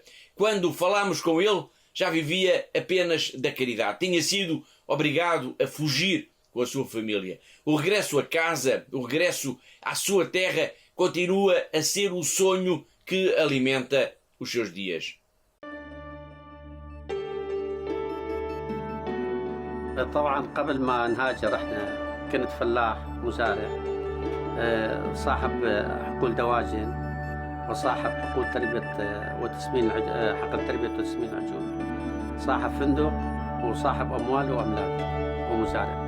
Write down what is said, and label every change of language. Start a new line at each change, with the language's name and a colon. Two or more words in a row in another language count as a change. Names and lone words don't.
Portuguese: Quando falámos com ele, já vivia apenas da caridade. Tinha sido obrigado a fugir com a sua família. O regresso a casa, o regresso à sua terra, continua a ser o sonho que alimenta os seus dias.
Arabic: طبعا قبل ما نهاجر احنا كنت فلاح مزارع صاحب حقول دواجن وصاحب حقول تربية وتسمين حقل تربية وتسمين عجول صاحب فندق وصاحب أموال وأملاك ومزارع.